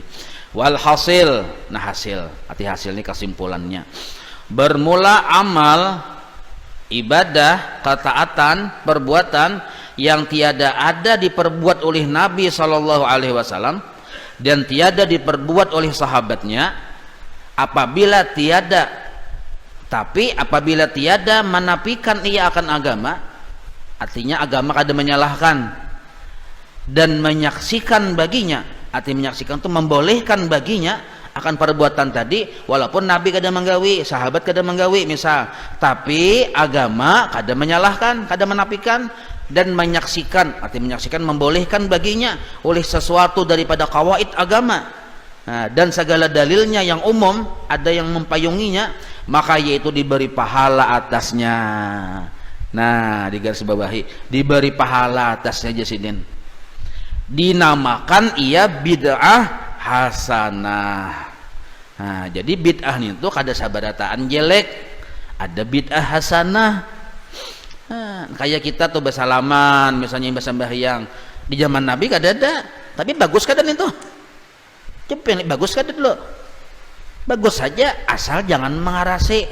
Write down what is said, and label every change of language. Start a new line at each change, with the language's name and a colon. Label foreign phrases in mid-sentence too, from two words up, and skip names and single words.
Indonesian: Walhasil, nah hasil ini kesimpulannya, bermula amal ibadah ketaatan perbuatan yang tiada ada diperbuat oleh Nabi SAW dan tiada diperbuat oleh sahabatnya, apabila tiada menafikan ia akan agama, artinya agama kada menyalahkan, dan menyaksikan baginya, artinya menyaksikan itu membolehkan baginya akan perbuatan tadi, walaupun Nabi kada menggawi, sahabat kada menggawi misal, tapi agama kada menyalahkan, kada menafikan, dan menyaksikan, artinya menyaksikan membolehkan baginya oleh sesuatu daripada kawaid agama. Nah, dan segala dalilnya yang umum ada yang mempayunginya, maka yaitu diberi pahala atasnya. Nah digaris bawahi, diberi pahala atasnya jasidin. Dinamakan ia bid'ah hasanah. Nah jadi bid'ah itu kada sabarataan jelek, ada bid'ah hasanah. Nah, kayak kita tuh bersalaman misalnya bersembahyang di zaman Nabi kada ada, tapi bagus kada itu? Coba bagus kada dulu? Bagus saja asal jangan mengarasi.